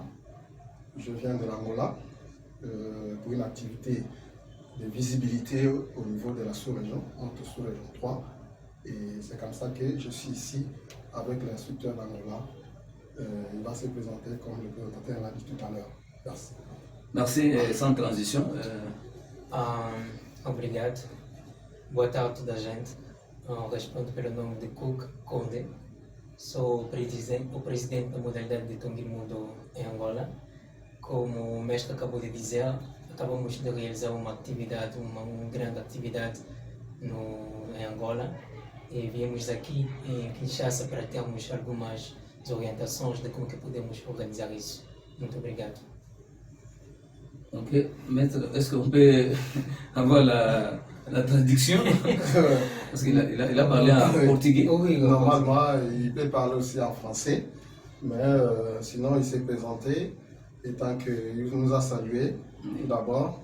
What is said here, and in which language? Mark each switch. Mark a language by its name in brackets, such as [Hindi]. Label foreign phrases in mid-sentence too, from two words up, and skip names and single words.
[French] Je viens de l'Angola pour une activité de visibilité au niveau de la sous-région, entre sous-région 3. Et c'est comme ça que je suis ici avec l'instructeur d'Angola. Il va se présenter comme le présentateur l'a dit tout à l'heure. Merci. Merci, sans transition. [Portuguese] Obrigado. Boa tarde a toda a gente. Respondo pelo nome de Cook Conde. Sou o presidente da modalidade de Tongi Mundo em Angola. Como o mestre acabou de dizer, acabamos de realizar uma atividade, uma grande atividade em Angola. E viemos aqui em Kinshasa para termos algumas orientações de como que podemos organizar isso. Muito obrigado. [French] Ok, maître, est-ce qu'on peut avoir la traduction? Parce qu'il a parlé en portugais. Oui, normalement, il peut parler aussi en français, mais sinon il s'est présenté, étant qu'il nous a salué tout d'abord.